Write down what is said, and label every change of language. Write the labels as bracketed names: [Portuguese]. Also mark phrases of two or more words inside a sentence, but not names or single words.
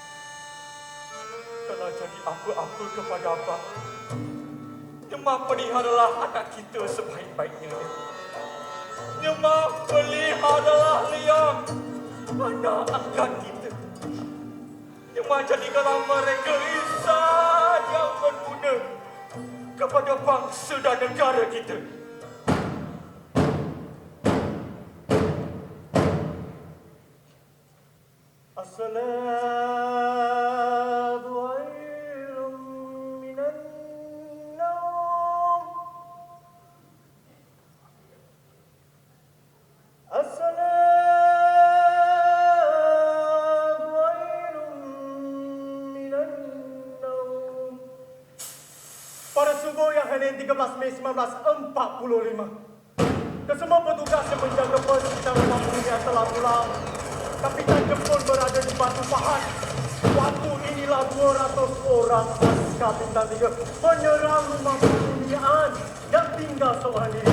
[Malay] Kalau jadi apa-apa kepada abang, Nyemah peliharalah anak kita sebaik-baiknya. Nyemah peliharalah Liang, anak angkat kita. Nyemah jadikanlah mereka insan yang berguna kepada bangsa dan negara kita. [Arabic] الصلاة خير من النوم. الصلاة خير من النوم. [Malay] Pada subuh yang Senin 13 Mei 1945, kesemua petugas yang menjaga pos sekitar rumah dunia telah pulang. Kapitan Jepun berada di Batu Pahat. Waktu inilah 200 orang askar bintang 3 menyerang rumah penghunian yang tinggal seorang diri.